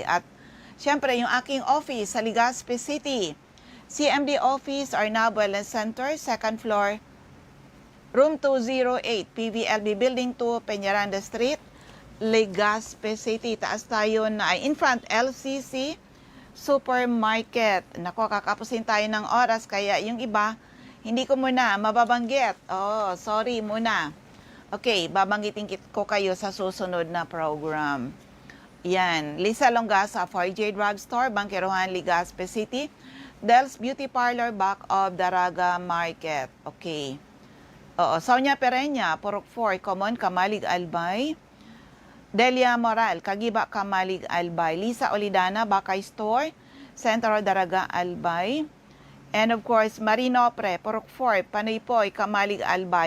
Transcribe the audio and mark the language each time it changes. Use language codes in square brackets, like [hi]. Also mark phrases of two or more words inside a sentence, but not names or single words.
[tl] At syempre yung aking office sa Legazpi City, CMD Office, Arnab Wellness Center, [en] second floor, [tl] room 208, PVLB Building 2, Peñaranda Street, Legazpi City. Taas tayo na [en] in front [tl] LCC Supermarket. Nako, kakapusin tayo ng oras kaya yung iba hindi ko muna mababanggit. Oh, sorry muna. Okay, babanggitin ko kayo sa susunod na program. Yan, Lisa Longasa, 4J Drugstore, Bangkerohan, Legazpi City. Del's Beauty Parlor, [en] back of [tl] Daraga Market. Okay. Oo, Sonia Pereña, Purok 4, Common, Kamalig, Albay. Delia Moral, Kagiba, Kamalig, Albay. Lisa Olidana, Bakay Store, Centro Daraga, Albay. [en] And of course, [tl] Marinopre, Purok 4, Panaypoy, Kamalig, Albay.